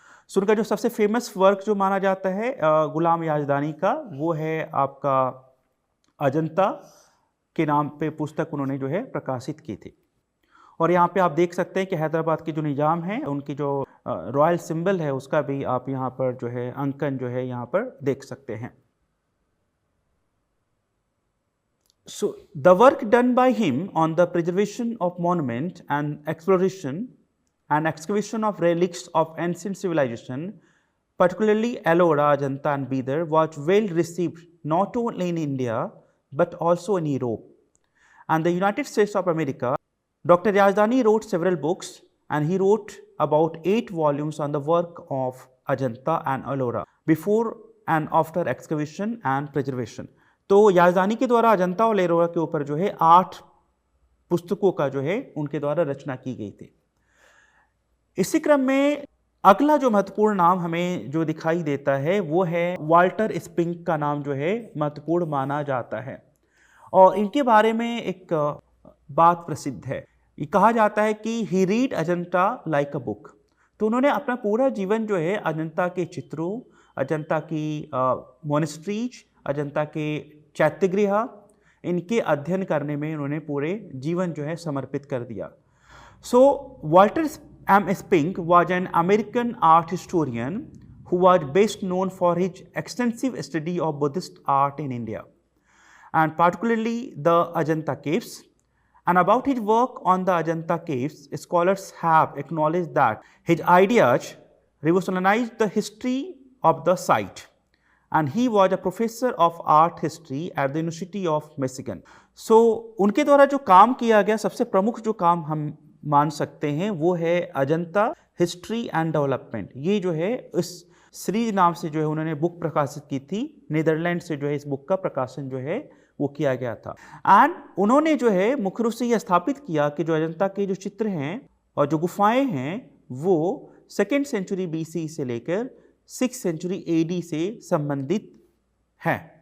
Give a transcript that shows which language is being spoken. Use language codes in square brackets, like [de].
[hi] उनका जो सबसे फेमस वर्क जो माना जाता है गुलाम याजदानी का, वो है आपका अजंता के नाम पे पुस्तक उन्होंने जो है प्रकाशित की थी। और यहाँ पे आप देख सकते हैं कि हैदराबाद के जो निजाम हैं उनकी जो रॉयल सिंबल है उसका भी आप यहाँ पर जो है अंकन जो है यहाँ पर देख सकते हैं। [en] So the work done by him on the preservation of monument and exploration and excavation of relics of ancient civilization, particularly Ellora, Ajanta and Bidar, was well received not only in India but also in Europe and the United States of America. Dr. Yazdani wrote several books and he wrote about 8 volumes on the work of Ajanta and Ellora before and after excavation and preservation. [hi] तो याज़दानी के द्वारा अजंता और एलोरा के ऊपर जो है 8 पुस्तकों का जो है उनके द्वारा रचना की गई थी। इसी क्रम में अगला जो महत्वपूर्ण नाम हमें जो दिखाई देता है वो है वाल्टर स्पिंक का नाम जो है महत्वपूर्ण माना जाता है। और इनके बारे में एक बात प्रसिद्ध है, ये कहा जाता है कि [en] He read Ajanta like a book. [hi] तो उन्होंने अपना पूरा जीवन जो है अजंता के चित्रों, अजंता की मोनेस्ट्रीज, अजंता के चैत्यगृह, इनके अध्ययन करने में उन्होंने पूरे जीवन जो है समर्पित कर दिया। [en] So Walter M Spink was an American art historian who was best known for his extensive study of Buddhist art in India and particularly the Ajanta caves. And about his work on the Ajanta caves, scholars have acknowledged that his ideas revolutionized the history of the site. And he was a professor of art history at the University of Michigan. [hi] So उनके द्वारा जो काम किया गया, सबसे प्रमुख जो काम हम मान सकते हैं वो है अजंता हिस्ट्री एंड डेवलपमेंट। ये जो है इस सीरीज नाम से जो है उन्होंने बुक प्रकाशित की थी, नीदरलैंड से जो है इस बुक का प्रकाशन जो है वो किया गया था। एंड उन्होंने जो है मुख्य रूप से यह स्थापित किया कि जो अजंता के जो चित्र हैं और जो गुफाएं हैं वो 2nd सेंचुरी BC से लेकर 6th सेंचुरी AD से संबंधित हैं।